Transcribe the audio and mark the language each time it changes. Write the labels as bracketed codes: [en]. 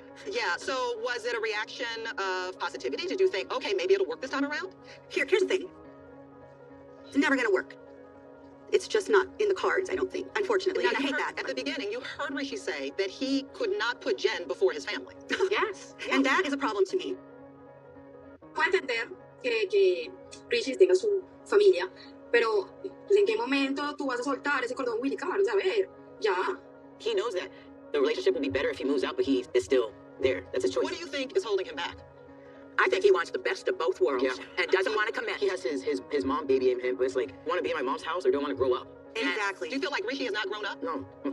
[en] Yeah, so was it a reaction of positivity? Did you think, okay, maybe it'll work this time around? Here's the thing. It's never going to work. It's just not in the cards, I don't think, unfortunately. Now, And I you hate heard- that. At the beginning, you heard Rishi say that he could not put Jen before his family. Yes. And that is a problem to me. [es] Puedo entender que Richie tenga su familia, pero ¿en qué momento tú vas a soltar ese cordón umbilical? O sea, a ver, ya. [en] He knows that the relationship will be better if he moves out, but he is still there. That's his choice. What do you think is holding him back? I think he wants the best of both worlds and doesn't want to commit. He has his mom babying him, but it's like, want to be in my mom's house or do I want to grow up? Exactly. Do you feel like Rishi has not grown up? No.